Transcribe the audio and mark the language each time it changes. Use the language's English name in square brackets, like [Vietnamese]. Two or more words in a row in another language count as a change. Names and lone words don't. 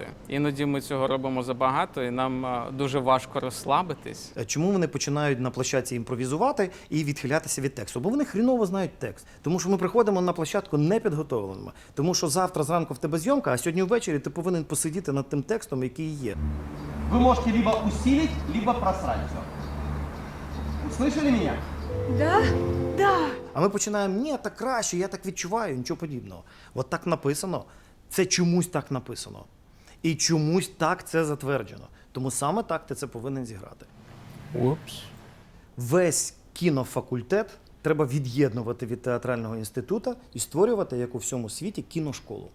[Ukrainian] Іноді ми цього робимо забагато, і нам дуже важко розслабитись. Чому вони починають на площадці імпровізувати і відхилятися від тексту? Бо вони хріново знають текст. Тому що ми приходимо на площадку непідготовленими. Тому що завтра зранку в тебе зйомка, а сьогодні ввечері ти повинен посидіти над тим текстом, який є. [Russian] Вы можете либо усилить, либо просрать все. Услышали меня? Да. [Ukrainian] А ми починаємо, ні, так краще, я так відчуваю, нічого подібного. От так написано, це чомусь так написано. І чомусь так це затверджено. Тому саме так ти це повинен зіграти. Упс. Весь кінофакультет треба від'єднувати від театрального інституту і створювати, як у всьому світі, кіношколу.